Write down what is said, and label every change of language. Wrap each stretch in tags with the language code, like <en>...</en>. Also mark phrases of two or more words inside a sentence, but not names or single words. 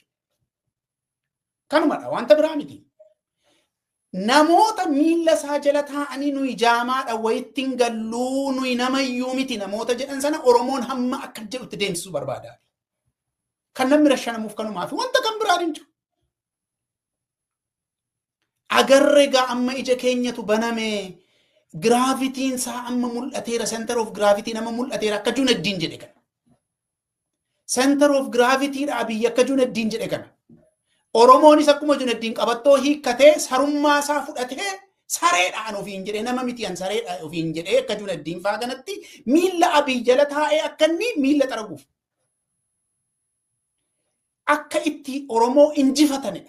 <om>Kanumadha wanta biraa miti. Namoota miilla isaa jala taa'anii nuyi jaamaadha wayittiin galluu nuyi namayyuu miti namoota jedhan sana Oromoon hamma akka jedhutti deemsisuu barbaada. Kan namni rashanamuuf kanumaa fi wanta kan biraa hin jiru. Agarree gaa amma ija keenyatu baname giraavitiin isaa amma mul'ateera</om> <en>center of gravity</en> <om>nama mul'ateera akka Juneddiin jedhe kana.</om> <en>Center of gravity</en> <om>dha Abiyyi akka Juneddiin jedhe kana. Oromoonis akkuma Juneddiin qabattoo hiikkatee sarummaa isaa fudhatee sareedhaan ofiin jedhee nama mitiyan sareedhaan ofiin jedhee akka Juneddiin faa kanatti miilla Abiyyi jala taa'ee akka inni miilla xaraguuf. Akka itti Oromoo injifatanidha.</om>